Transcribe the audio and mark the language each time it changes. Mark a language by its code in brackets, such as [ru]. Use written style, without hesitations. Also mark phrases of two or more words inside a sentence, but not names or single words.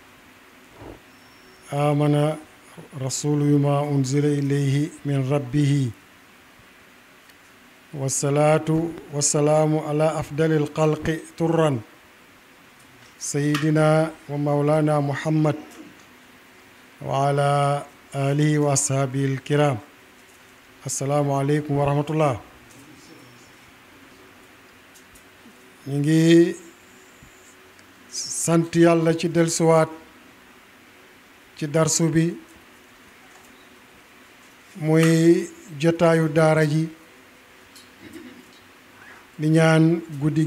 [ar] آمن رسول ما أنزل إليه من ربه والصلاة والسلام على أفضل الخلق طرا سيدنا ومولانا محمد وعلى آله وأصحابه الكرام السلام عليكم ورحمة الله. [wo] ñu ngi sant yàlla ci dellusiwaat ci darsu bi muy jotaayu daara ji di ñaan guddi